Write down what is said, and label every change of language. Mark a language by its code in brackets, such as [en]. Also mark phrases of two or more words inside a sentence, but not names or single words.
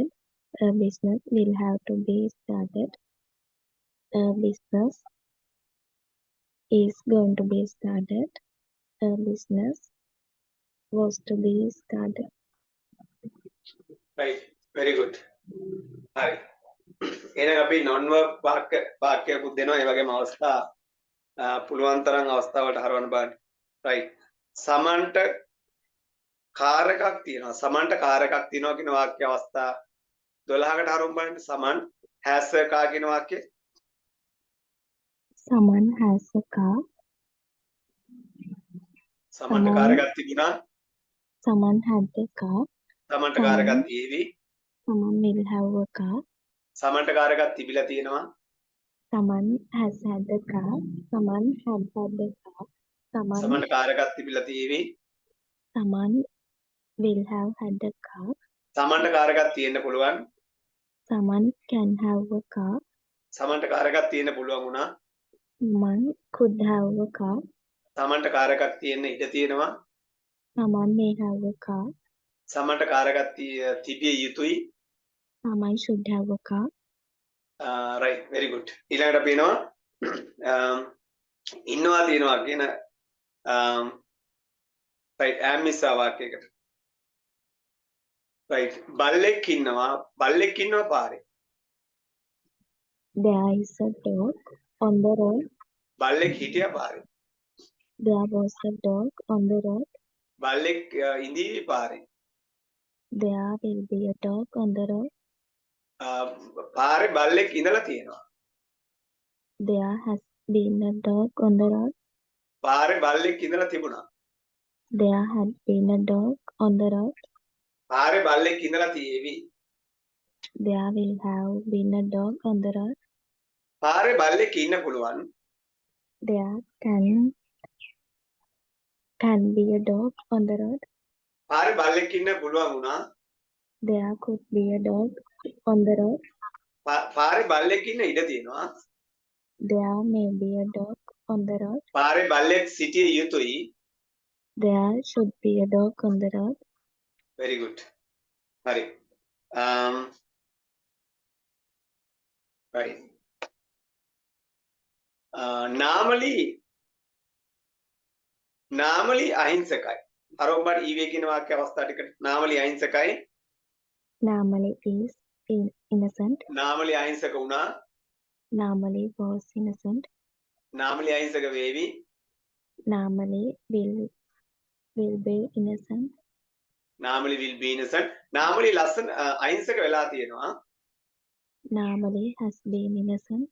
[en] A business will have to be started. A business is going to be started. A business was to be started. Right. Very good. [si] හරි. එහෙනම් අපි [en] non verb [si] වාක්‍යයකුත් දෙනවා. ඒ වගේම අවස්ථා පුළුවන් තරම් අවස්ථාවලට හරවන්න බලන්න. right. සමන්ට කාර් එකක් තියෙනවා. සමන්ට කාර් එකක් තියෙනවා කියන වාක්‍ය අවස්ථා 12කට හරවන්න බලන්න. [en] සමන් has a car [si] කියන වාක්‍යය. [en] Someone has a car. [si] සමන්ට කාර් එකක් තිබුණා. [en] Someone had a car. [si] සමන්ට කාර් එකක් තියෙවි. [en] Someone will have a car. [si] සමන්ට කාර් එකක් තිබිලා තියෙනවා. [en] Someone has had a car. Someone had a car. [si] සමන්ට කාර් එකක් තිබිලා තියෙවි. [en] Someone will have had a car. [si] සමන්ට කාර් එකක් තියෙන්න පුළුවන්. [en] Someone can have a car. [si] සමන්ට කාර් එකක් තියෙන්න පුළුවන් වුණා. [en] Someone could have a car. [si] සමන්ට කාර් එකක් තියෙන්න ඉඩ තියෙනවා. [en] Someone may have a car. [si] සමන්ට කාර් එකක් තිබිය යුතුයි. [en] Someone should have a car. right, very good. [si] ඊළඟට අපි එනවා ඉන්නවා තියෙනවා කියන right ඈමිසා වාක්‍යයකට. right බල්ලෙක් ඉන්නවා පාරේ. [en] There is a dog on the road. [si] බල්ලෙක් හිටියා පාරේ. [en] There was a dog on the road. [si] බල්ලෙක් ඉඳීවි පාරේ. [en] There will be a dog on the road. [si] පාරේ බල්ලෙක් ඉඳලා තියෙනවා. [en] There has been a dog on the road. [si] පාරේ බල්ලෙක් ඉඳලා තිබුණා. [en] There had been a dog on the road. [si] පාරේ බල්ලෙක් ඉඳලා තියෙවි. [en] There will have been a dog on the road. [si] පාරේ බල්ලෙක් ඉන්න පුළුවන්. [en] There can be a dog on the road. [si] පාරේ බල්ලෙක් ඉන්න පුළුවන් වුණා. [en] There could be a dog on the road. [si] පාරේ බල්ලෙක් ඉන්න ඉඩ තියෙනවා. [en] There may be a dog on the road. [si] පාරේ බල්ලෙක් සිටිය යුතුයි. [en] There should be a dog on the road. very good. Hari. Right. [si] normally අහිංසකයි. අර ඔබට ඊවේ කියන වාක්‍ය අවස්ථා ටිකට normally අහිංසකයි. [en] Normally is innocent. [si] normally අහිංසක වුණා. [en] Normally was innocent. [si] normally අහිංසක වේවි. [en] Normally will be innocent. normally will be innocent. [si] normally ලස්සන අහිංසක වෙලා තියෙනවා. [en] Normally has been innocent.